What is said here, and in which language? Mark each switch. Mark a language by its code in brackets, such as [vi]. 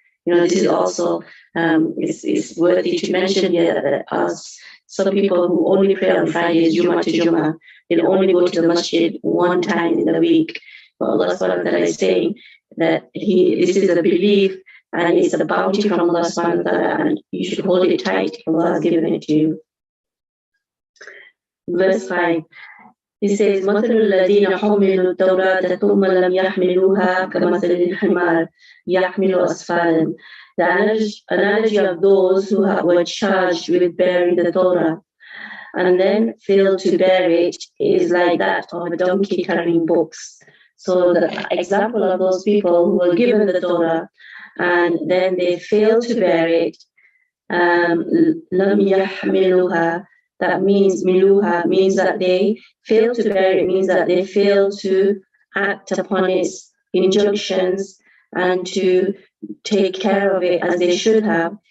[en] This is also it's worthy to mention here that some people who only pray on Fridays, Jumm'ah to Jumm'ah, they'll only go to the masjid one time in the week. But Allah subhanahu wa ta'ala is saying that this is a belief and it's a bounty from Allah subhanahu wa ta'ala, and you should hold it tight. Allah has given it to you. Verse 5. He says, [ar] مَثَلُ الَّذِينَ حُمِّلُوا التَّوْرَاةَ ثُمَّ لَمْ يَحْمِلُوهَا كَمَثَلِ الْحِمَارِ يَحْمِلُ أَسْفَارًا. [en] The analogy of those who were charged with bearing the Torah and then failed to bear it is like that of a donkey carrying books. So the example of those people who were given the Torah and then they failed to bear it, [ar] لَمْ يَحْمِلُوهَا, [en] that means miluha, means that they fail to bear it, means that they fail to act upon its injunctions and to take care of it as they should have.